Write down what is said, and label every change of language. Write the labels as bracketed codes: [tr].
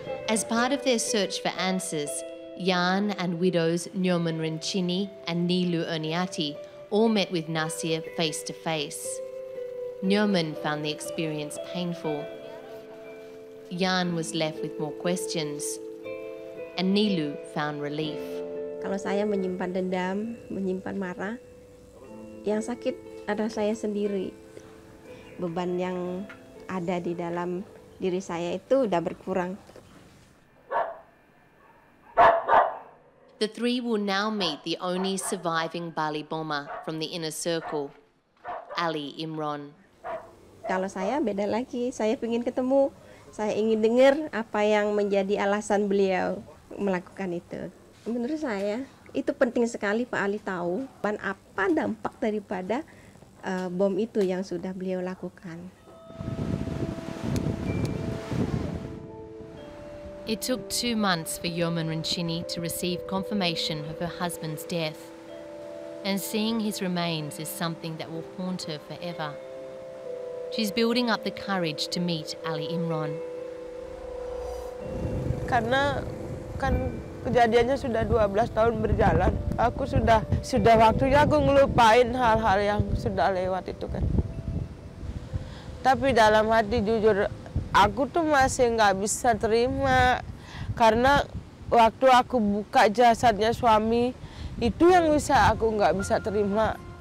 [en] As part of their search for answers, Jan and widows Nyoman Rencini and Nilu Erniati all met with Nasir face to face. Nyoman found the experience painful. Jan was left with more questions, and Nilu found relief. [id] Kalau saya menyimpan dendam, menyimpan marah, yang sakit adalah saya sendiri. Beban yang ada di dalam diri saya itu udah berkurang. [en] The 3 will now meet the only surviving Bali bomber from the inner circle, Ali Imron. [id] Kalau saya beda lagi, saya ingin ketemu, saya ingin dengar apa yang menjadi alasan beliau melakukan itu. Menurut saya itu penting sekali Pak Ali tahu apa dampak daripada bom itu yang sudah beliau lakukan. [en] It took 2 months for Nyoman Rencini to receive confirmation of her husband's death, and seeing his remains is something that will haunt her forever. She's building up the courage to meet Ali Imron. [id] Karena kan kejadiannya sudah 12 tahun berjalan, aku sudah waktunya aku ngelupain hal-hal yang sudah lewat itu kan. Tapi dalam hati jujur, aku tuh masih nggak bisa terima karena waktu aku buka jasadnya suami itu yang aku nggak bisa terima.